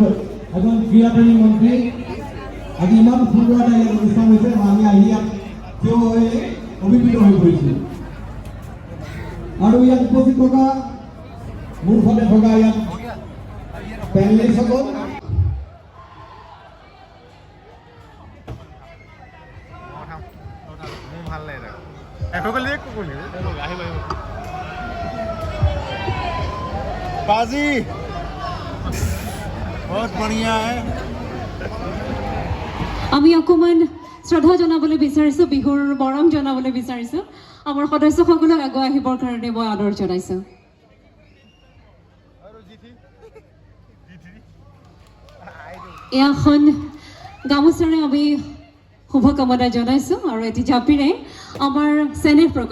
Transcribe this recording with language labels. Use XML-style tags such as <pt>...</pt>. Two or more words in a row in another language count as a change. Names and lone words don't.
<as>আৰু ইয়াত উপস্থিত থকা মোৰ ফালে থকা ইয়াত পেনেলিষ্টসকল</as> <hi>बाजी बहुत बढ़िया है</hi> <as>আমি অকমান শ্ৰদ্ধা জনাবলৈ বিচাৰিছোঁ বিহুৰ মৰম জনাবলৈ বিচাৰিছোঁ আমাৰ সদস্যসকলক আগুৱাই আহিবৰ কাৰণে মই আদৰ জনাইছোঁ এখন গামোচাৰে আমি শুভকামনা জনাইছোঁ আৰু এটি জাপিৰে আমাৰ চেনেহ প্ৰকাশ</as>